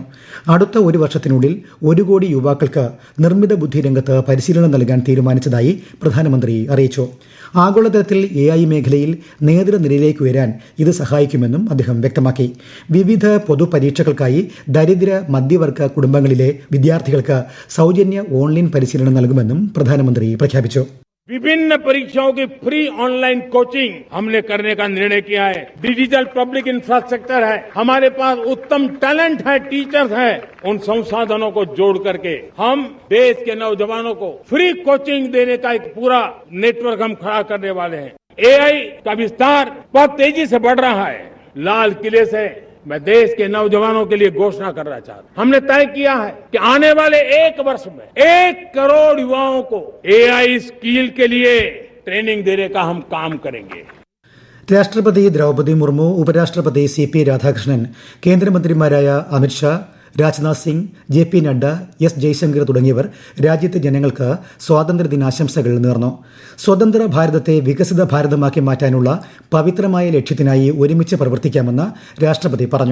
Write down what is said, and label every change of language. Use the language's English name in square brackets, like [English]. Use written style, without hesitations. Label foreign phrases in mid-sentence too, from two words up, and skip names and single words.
[Malayalam] അടുത്ത ഒരു വർഷത്തിനുള്ളിൽ 1 കോടി യുവാക്കൾക്ക് നിർമ്മിത ബുദ്ധി രംഗത്ത് പരിശീലനം നൽകാൻ തീരുമാനിച്ചതായി പ്രധാനമന്ത്രി അറിയിച്ചു. ആഗോളതലത്തിൽ AI മേഖലയിൽ നേതൃനിരയിലേക്ക് ഉയരാൻ ഇത് സഹായിക്കുമെന്നും അദ്ദേഹം വ്യക്തമാക്കി. വിവിധ പൊതുപരീക്ഷകൾക്കായി ദരിദ്ര മധ്യവർഗ കുടുംബങ്ങളിലെ വിദ്യാർത്ഥികൾക്ക് സൗജന്യ ഓൺലൈൻ പരിശീലനം നൽകുമെന്നും പ്രധാനമന്ത്രി പ്രഖ്യാപിച്ചു. [Hindi] विभिन्न परीक्षाओं की फ्री ऑनलाइन कोचिंग हमने करने का निर्णय किया है. डिजिटल पब्लिक इंफ्रास्ट्रक्चर है, हमारे पास उत्तम टैलेंट है, टीचर्स है. उन संसाधनों को जोड़ करके हम देश के नौजवानों को फ्री कोचिंग देने का एक पूरा नेटवर्क हम खड़ा करने वाले हैं. AI का विस्तार बहुत तेजी से बढ़ रहा है. लाल किले से मैं देश के नौजवानों के लिए घोषणा करना चाहता हूं. हमने तय किया है कि आने वाले 1 वर्ष में 1 करोड़ युवाओं को AI स्किल के लिए ट्रेनिंग देने का हम काम करेंगे. [Malayalam] രാഷ്ട്രപതി ദ്രൗപദി മുർമു, ഉപരാഷ്ട്രപതി CP രാധാകൃഷ്ണൻ, കേന്ദ്രമന്ത്രിമാരായ അമിത്ഷാ, രാജ്നാഥ് സിംഗ്, JP നഡ്ഡ, S ജയശങ്കർ തുടങ്ങിയവർ രാജ്യത്തെ ജനങ്ങൾക്ക് സ്വാതന്ത്ര്യദിനാശംസകൾ നേർന്നു. സ്വതന്ത്ര ഭാരതത്തെ വികസിത ഭാരതമാക്കി മാറ്റാനുള്ള പവിത്രമായ ലക്ഷ്യത്തിനായി ഒരുമിച്ച് പ്രവർത്തിക്കാമെന്ന് രാഷ്ട്രപതി പറഞ്ഞു.